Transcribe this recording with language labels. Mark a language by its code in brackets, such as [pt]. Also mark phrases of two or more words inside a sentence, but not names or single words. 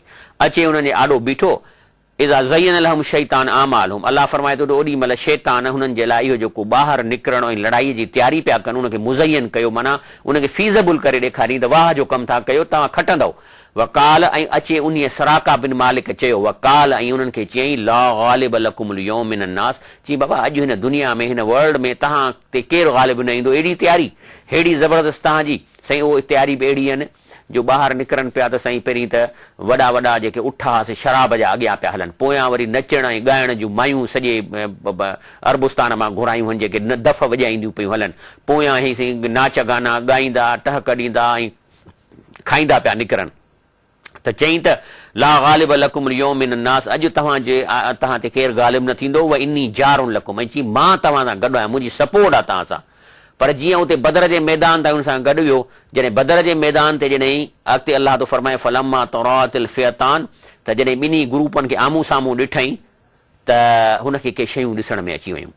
[sd] अचे उन्हनि जे आॾो बीठो, [ar] إذ زين لهم شيطان أعمالهم, [sd] अल्लाह फरमाए थो त ओॾी महिल शैतान हुननि जे लाइ इहो जेको ॿाहिरि निकिरणु ऐं लड़ाईअ जी तयारी पिया कनि उनखे मुज़यन कयो, माना उनखे फीज़ेबल करे ॾेखारी त वाह जो कमु था कयो, तव्हां खटंदव। वकाल ऐं अचे उन सराका बिन मालिक चयो, वकाल ऐं उन्हनि खे चयईं [ar] لا غالب لكم اليوم من الناس, [sd] चई बाबा अॼु हिन दुनिया में हिन वर्ल्ड में तव्हां ते केरु गालिब न ईंदो, एॾी तयारी हेड़ी ज़बरदस्त तव्हांजी। साईं उहो तयारी बि अहिड़ी आहिनि जो ॿाहिरि निकिरनि पिया त साईं पहिरीं त वॾा वॾा जेके उठा हुआसीं शराब जा अॻियां पिया हलनि, पोयां वरी नचण ऐं ॻाइण जूं मायूं सॼे अरबुस्तान मां घुरायूं आहिनि जेके न दफ़ वॼाईंदियूं पियूं हलनि, पोयां ई साईं नाच गाना ॻाईंदा टहक ॾींदा ऐं खाईंदा पिया निकिरनि। त चईं त [ar] لا غالب لكم اليوم من الناس, [sd] अॼु तव्हां ते केरु ग़ालिब न थींदो, [ar] وإني جار لكم, [sd] ऐं चई मां तव्हां सां गॾु आहियां, मुंहिंजी सपोर्ट आहे तव्हां सां। पर जीअं उते बदर जे मैदान ताईं हुन सां गॾु वियो, जॾहिं बदर जे मैदान ते जॾहिं अॻिते अलाह थो फरमाए [ar] فلما تراءت الفئتان, [sd] त जॾहिं ॿिन्ही ग्रुपनि खे आम्हूं साम्हूं ॾिठईं त हुनखे के शयूं ॾिसण में अची वयूं।